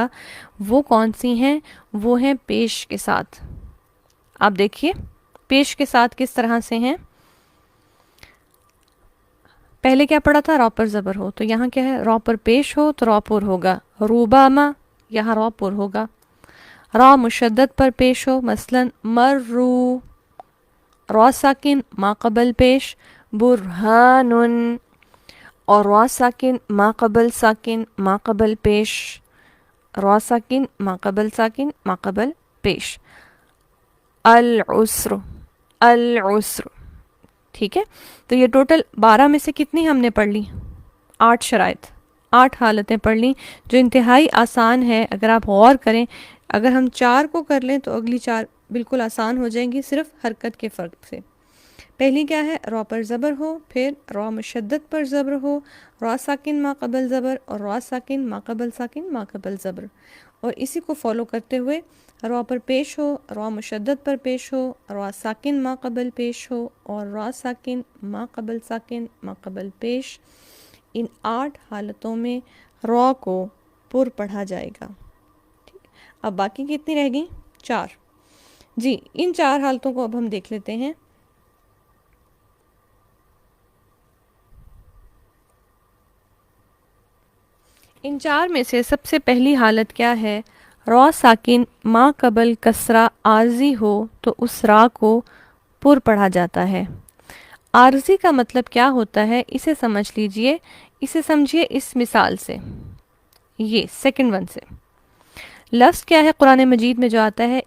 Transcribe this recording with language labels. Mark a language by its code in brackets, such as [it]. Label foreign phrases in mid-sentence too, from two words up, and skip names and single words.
[ur] وہ کون سی ہیں؟ وہ ہیں پیش کے ساتھ۔ آپ دیکھیے پیش کے ساتھ کس طرح سے ہیں؟ پہلے کیا پڑھا تھا؟ را پر زبر ہو، تو یہاں کیا ہے؟ را پر پیش ہو تو را پر ہوگا، روباما یہاں را پر ہوگا۔ را مشدد پر پیش ہو، مثلا مرو، را ساکن ما قبل پیش برہان، اور را ساکن ما قبل ساکن ما قبل پیش، را ساکن ما قبل ساکن ما قبل پیش، [ar] العسر العسر۔ [ur] ٹھیک ہے، تو یہ ٹوٹل 12 میں سے کتنی ہم نے پڑھ لی؟ 8 شرائط، 8 حالتیں پڑھ لیں، جو انتہائی آسان ہے۔ اگر آپ غور کریں، اگر ہم 4 کو کر لیں تو اگلی 4 بالکل آسان ہو جائیں گی، صرف حرکت کے فرق سے۔ پہلی کیا ہے؟ را پر زبر ہو، پھر را مشدد پر زبر ہو، را ساکن ما قبل زبر، اور را ساکن ما قبل ساکن ما قبل زبر، اور اسی کو فالو کرتے ہوئے را پر پیش ہو، را مشدد پر پیش ہو، را ساکن ما قبل پیش ہو، اور را ساکن ما قبل ساکن ما قبل پیش۔ ان 8 حالتوں میں را کو پر پڑھا جائے گا۔ اب باقی کتنی رہ گئیں؟ 4۔ جی، ان 4 حالتوں کو اب ہم دیکھ لیتے ہیں۔ ان 4 میں سے سب سے پہلی حالت کیا ہے؟ را ساکن ما قبل کسرہ عارضی ہو تو اس را کو پر پڑھا جاتا ہے۔ عارضی کا مطلب کیا ہوتا ہے؟ اسے سمجھ لیجئے، اسے سمجھیے اس مثال سے، یہ [en] second one [ur] سے۔ لفظ کیا ہے قرآن مجید میں جو آتا ہے؟